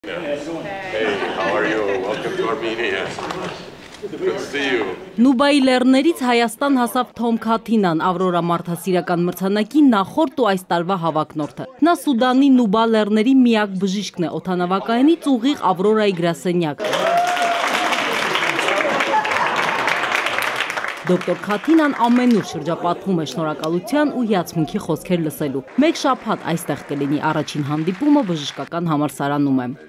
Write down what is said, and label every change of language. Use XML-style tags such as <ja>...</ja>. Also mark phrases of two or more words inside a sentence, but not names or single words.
<en>Hey, how are you? Welcome to Armenia. Good to see you.</en> <hy>Նուբայի լեռներից Հայաստան հասավ Թոմ Քաթինան, Ավրորա մարդասիրական մրցանակի նախորդ ու այս տարվա հավակնորդը։ Նա Սուդանի Նուբա լեռների միակ բժիշկն է, օդանավակայանից ուղիղ Ավրորայի գրասենյակ։ Դոկտոր Քաթինան ամենուր շրջապատվում է շնորհակալության ու հիացմունքի խոսքեր լսելու։ Մեկ շաբաթ այստեղ կլինի, առաջին հանդիպումը բժշկական համալսարանում է։</hy>